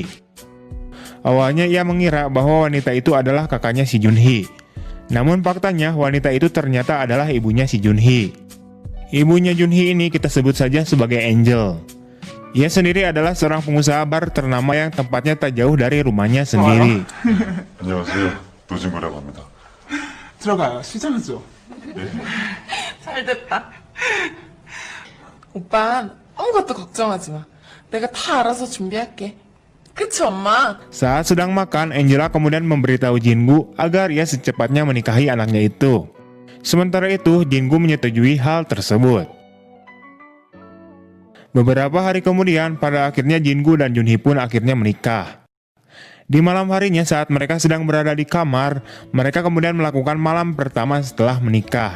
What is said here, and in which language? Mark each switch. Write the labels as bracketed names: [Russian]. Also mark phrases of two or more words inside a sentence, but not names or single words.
[Indonesian] Awalnya ia mengira bahwa wanita itu adalah kakaknya si Junhee. Namun faktanya wanita itu ternyata adalah ibunya si Junhee. Ibunya Junhee ini kita sebut saja sebagai Angel. Ia sendiri adalah seorang pengusaha bar ternama yang tempatnya tak jauh dari rumahnya sendiri. [Korean] 안녕하세요. 노진구라고 합니다. 들어가요. 시장하죠. 잘 됐다. 오빠 아무것도 걱정하지 마. 내가 다 알아서 준비할게. 그치 엄마? [Indonesian] Saat sedang makan, Angela kemudian memberitahu Jingu agar ia secepatnya menikahi anaknya itu. Sementara itu, Jingu menyetujui hal tersebut. Beberapa hari kemudian, pada akhirnya Jingu dan Junhee pun akhirnya menikah. Di malam harinya saat mereka sedang berada di kamar, mereka kemudian melakukan malam pertama setelah menikah.